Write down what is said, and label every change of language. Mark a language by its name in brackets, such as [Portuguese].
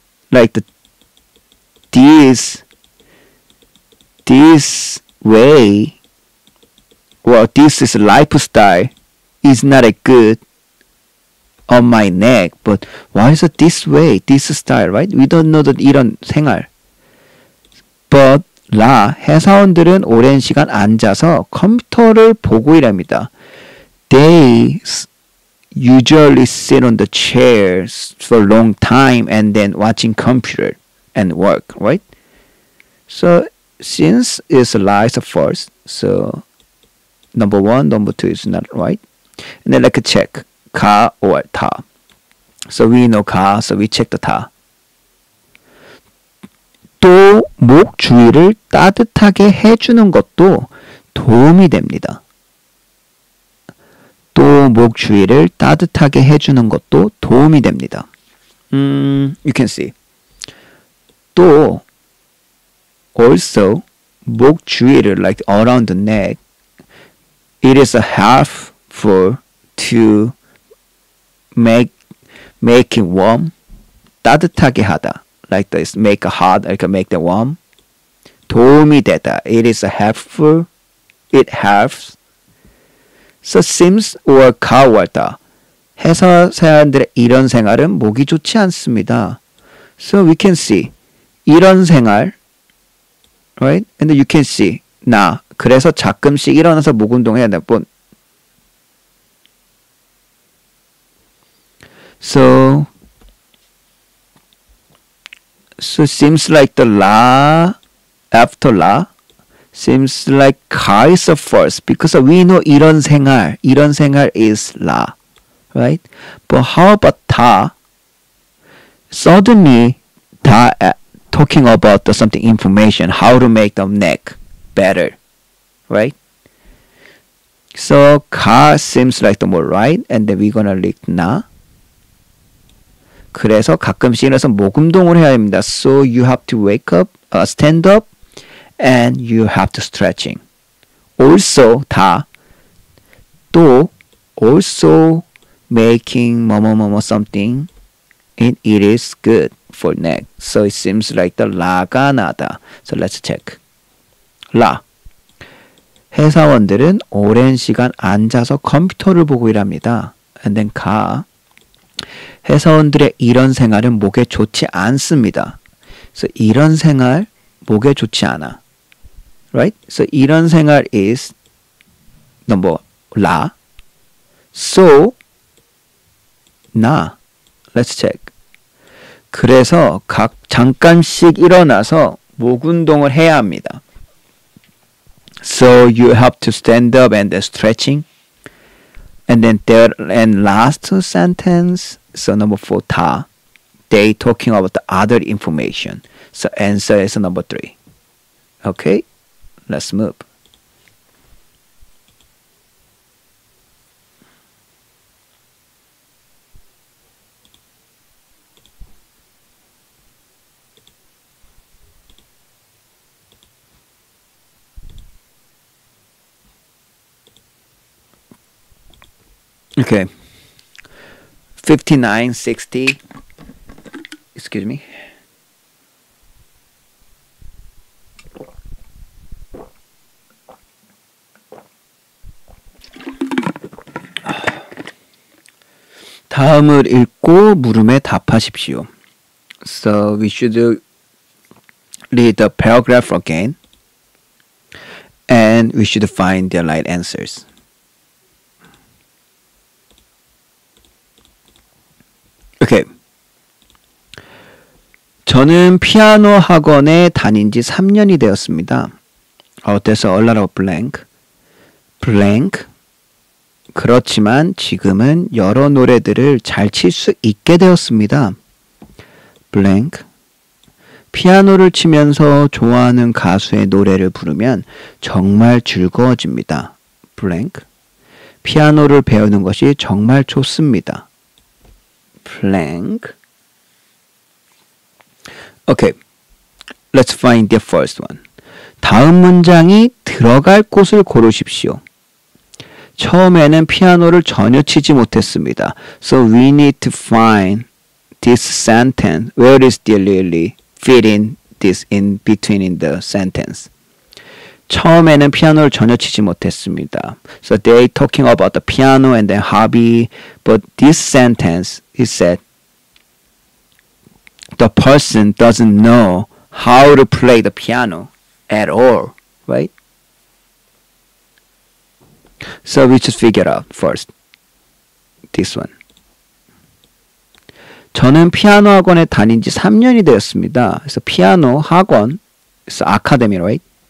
[English] Like this way, well, this is lifestyle is not a good on my neck, but why is it this way, this style, right? We don't know that [Korean] 이런 생활. But 회사원들은 오랜 시간 앉아서 컴퓨터를 보고 일합니다. [English] They usually sit on the chairs for a long time and then watching computer and work, right? So since it's lies first, so number 1, number 2 is not right. And then like check 가 or 다. So we know 가, so we check the 다. [Korean] 또 목 주위를 따뜻하게 해주는 것도 도움이 됩니다. 또 목 주위를 따뜻하게 해주는 것도 도움이 됩니다. [English] You can see. 또 also [Korean] 목 주위를 [English] like around the neck, it is a helpful to make it warm. [Korean] 따뜻하게 하다. [English] Like this, make it hot, like make it warm. [Korean] 도움이 되다. [English] It is a helpful. It helps. So seems or 가war다. [Korean] 회사 사람들의 이런 생활은 목이 좋지 않습니다. [English] So we can see [Korean] 이런 생활, [English] right? And you can see [Korean] 나 그래서 가끔씩 일어나서 목 운동해야 돼. [English] So seems like the la after la seems like 가 is first because we know [Korean] 이런 생활 [English] is la, right? But how about 다? Suddenly 다 talking about something information, how to make the neck better, right? So 가 seems like the more right, and then we're gonna lick 나. [Korean] 그래서 가끔씩 일어나서 목 운동을 해야 합니다. [English] So you have to wake up, stand up, and you have to stretching. Also 다 또 also making 뭐뭐뭐뭐 something, and it is good for neck. So it seems like the 라가 나다. So let's check. [Korean] 라 회사원들은 오랜 시간 앉아서 컴퓨터를 보고 일합니다. [English] And then [Korean] 가 회사원들의 이런 생활은 목에 좋지 않습니다. So 이런 생활 목에 좋지 않아. [English] Right? So [Korean] 이런 생활 [English] is number 라. So 나. Let's check. [Korean] 그래서 잠깐씩 일어나서 목 운동을 해야 합니다. [English] So you have to stand up and stretching. And then third and last sentence, so number 4, 다. They talking about the other information. So answer is number 3. Okay, let's move. Okay. 59, 60. Excuse me. [Korean] 다음을 읽고 물음에 답하십시오. [English] So we should read the paragraph again and we should find the right answers. Okay. [Korean] 저는 피아노 학원에 다닌 지 3년이 되었습니다. 어때서 [English] a lot of blank. blank. [Korean] 그렇지만 지금은 여러 노래들을 잘 칠 수 있게 되었습니다. [English] blank. [Korean] 피아노를 치면서 좋아하는 가수의 노래를 부르면 정말 즐거워집니다. [English] blank. [Korean] 피아노를 배우는 것이 정말 좋습니다. [English] blank. Okay, let's find the first one. [Korean] 다음 문장이 들어갈 곳을 고르십시오. 처음에는 피아노를 전혀 치지 못했습니다. [English] So we need to find this sentence. Where is the really fitting this in between in the sentence? [Korean] 처음에는 피아노를 전혀 치지 못했습니다. [English] So they talking about the piano and then hobby, but this sentence is said the person doesn't know how to play the piano at all, right? So we just figure out first this one. [Korean] 저는 피아노 학원에 다닌 지 3년이 되었습니다. 그래서 피아노 학원, 그래서 [English] academy, right?